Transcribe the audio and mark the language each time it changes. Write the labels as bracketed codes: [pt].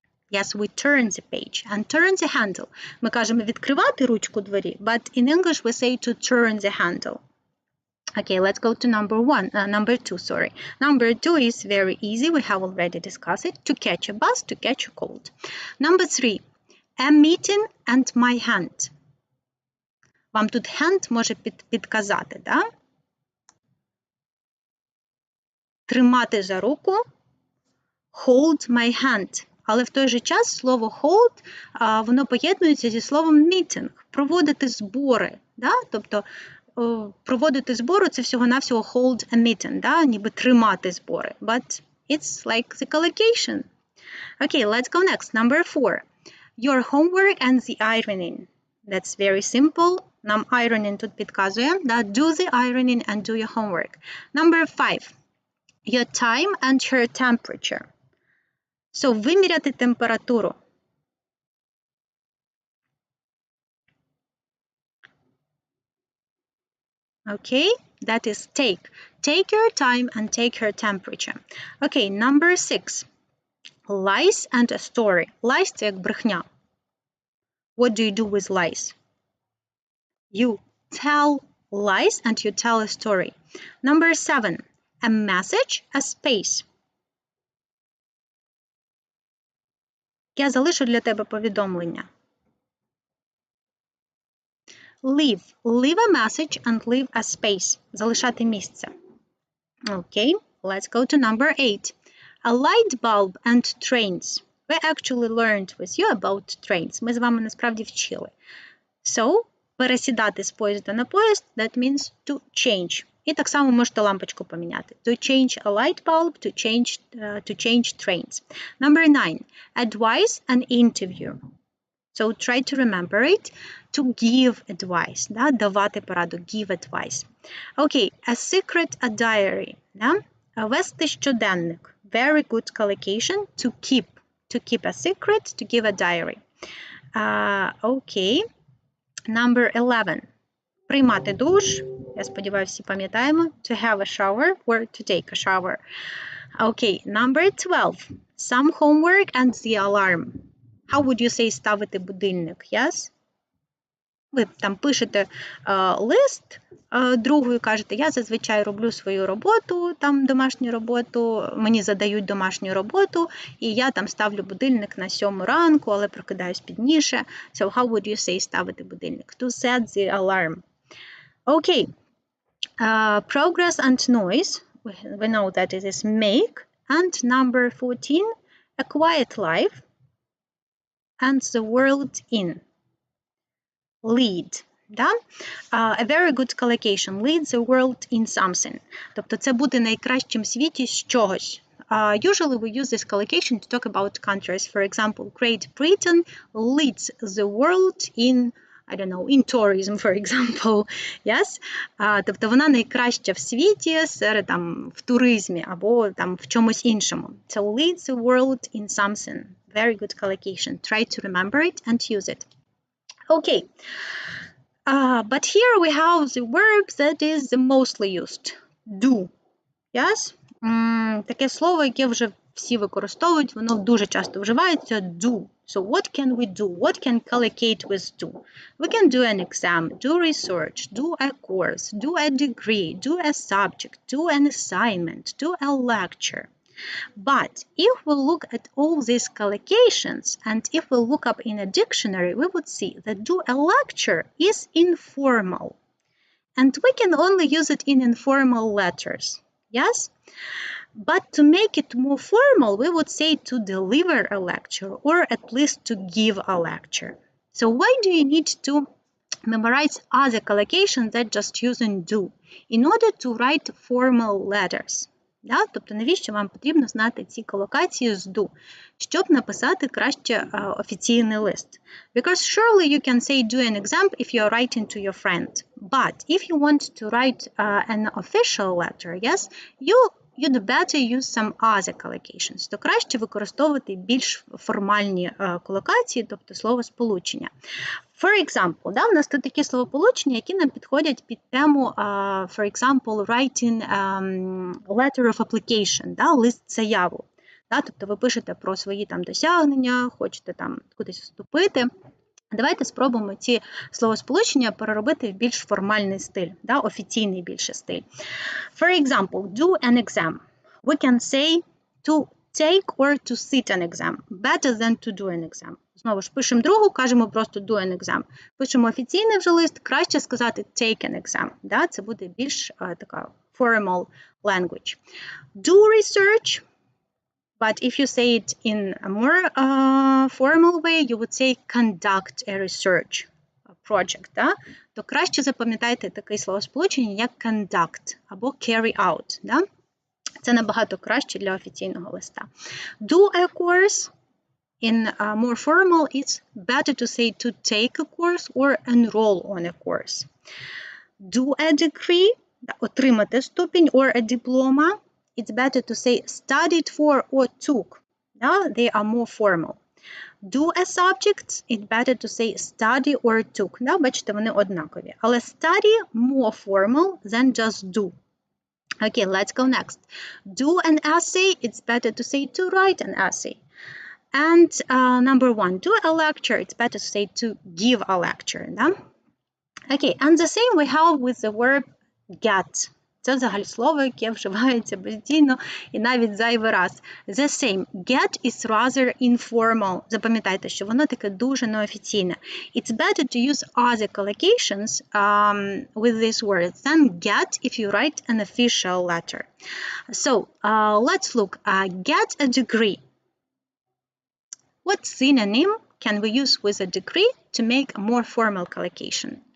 [en] Yes, we turn the page and turn the handle. [uk] Ми кажемо відкривати ручку двері, [en] but in English we say to turn the handle. Okay, let's go to number two, sorry. Number two is very easy. We have already discussed it. To catch a bus, to catch a cold. Number three, a meeting and my hand. [uk] Вам тут hand може підказати, да? Тримати за руку, [en] hold my hand. [uk] Але в той же час слово hold, воно поєднується зі словом meeting, проводити збори, да? Тобто проводити збори – це всього-навсього [en] hold a meeting, [uk] да? Ніби тримати збори. [en] But it's like the collocation. Okay, let's go next. Number four. Your homework and the ironing. That's very simple. [uk] Нам ironing тут підказує. Да? [en] Do the ironing and do your homework. Number five. Your time and her temperature. [uk] So, виміряти температуру. [en] Okay, that is take. Take your time and take her temperature. Okay, number six. Lies and a story. [uk] Lies – це як брехня. [en] What do you do with lies? You tell lies and you tell a story. Number seven. A message, a space. [uk] Я залишу для тебе повідомлення. [en] Leave. Leave a message and leave a space. [uk] Залишати місце. [en] Okay, let's go to number eight. A light bulb and trains. We actually learned with you about trains. [uk] Ми з вами насправді вчили. [en] So, [uk] пересідати з поїзда на поїзд, [en] that means to change. [uk] І так само можете лампочку поміняти. [en] To change a light bulb, to change trains. Number nine. Advise an interview. So try to remember it. To give advice. [uk] Да? Давати пораду. [en] Give advice. Okay. A secret, a diary. [uk] Да? Вести щоденник. [en] Very good collocation. To keep. To keep a secret. To give a diary. Okay. Number 11. [uk] Приймати душ. Я сподіваюся, всі пам'ятаємо. [en] To have a shower or to take a shower. Okay, number 12. Some homework and the alarm. How would you say [uk] ставити будильник? [en] Yes? [uk] Ви там пишете лист другу і кажете, я зазвичай роблю свою роботу, там домашню роботу, мені задають домашню роботу, і я там ставлю будильник на 7 ранку, але прокидаюсь пізніше. [en] So how would you say [uk] ставити будильник? [en] To set the alarm. Okay. Progress and noise. We know that it is make. And number 14, a quiet life. And the world in. Lead. Да? A very good collocation. Lead the world in something. [uk] Тобто це бути найкращим в світі з чогось. [en] Usually we use this collocation to talk about countries. For example, Great Britain leads the world in, I don't know, in tourism, for example. Yes? [uk] Тобто вона найкраща в світі серед, там, в туризмі або там, в чомусь іншому. [en] So lead the world in something. Very good collocation. Try to remember it and use it. Okay. But here we have the verb that is the mostly used. Do. Yes? [uk] Таке слово, яке вже всі використовують, воно дуже часто вживається. [en] Do. So what can we do? What can collocate with do? We can do an exam, do research, do a course, do a degree, do a subject, do an assignment, do a lecture. But if we look at all these collocations and if we look up in a dictionary, we would see that do a lecture is informal. And we can only use it in informal letters. Yes? But to make it more formal, we would say to deliver a lecture or at least to give a lecture. So why do you need to memorize other collocations that just using do? In order to write formal letters. [uk] Да? Тобто навіщо вам потрібно знати ці колокації з do, щоб написати краще офіційний лист? [en] Because surely you can say do an exam if you are writing to your friend. But if you want to write an official letter, yes, you you'd better use some other collocations. [uk] То краще використовувати більш формальні колокації, тобто словосполучення. For example, да, у нас тут такі словосполучення, які нам підходять під тему, [en] for example, writing letter of application, [uk] да, лист заяву. Да, тобто ви пишете про свої там досягнення, хочете там кудись вступити. Давайте спробуємо ці словосполучення переробити в більш формальний стиль, да, офіційний більше стиль. [en] For example, do an exam. We can say to take or to sit an exam. Better than to do an exam. [uk] Знову ж пишемо другу, кажемо просто do an exam. Пишемо офіційний вже лист, краще сказати take an exam. Да, це буде більш така formal language. [en] Do research. But if you say it in a more formal way, you would say conduct a research project. [uk] Да? То краще запам'ятайте таке словосполучення, як conduct або carry out. Да? Це набагато краще для офіційного листа. [en] Do a course. In more formal, it's better to say to take a course or enroll on a course. Do a degree. [uk] Отримати ступінь [en] or a diploma. It's better to say studied for or took. They are more formal. Do a subject, it's better to say study or took. [uk] Бачите, вони однакові. [en] Але study more formal than just do. Okay, let's go next. Do an essay, it's better to say to write an essay. And number one, do a lecture, it's better to say to give a lecture. Okay, and the same we have with the verb get. [uk] Це взагалі слово, яке вживається постійно і навіть зайвий раз. [en] The same. Get is rather informal. [uk] Запам'ятайте, що воно таке дуже неофіційне. [en] It's better to use other collocations with these words than get if you write an official letter. So, let's look. Get a degree. What synonym can we use with a degree to make a more formal collocation?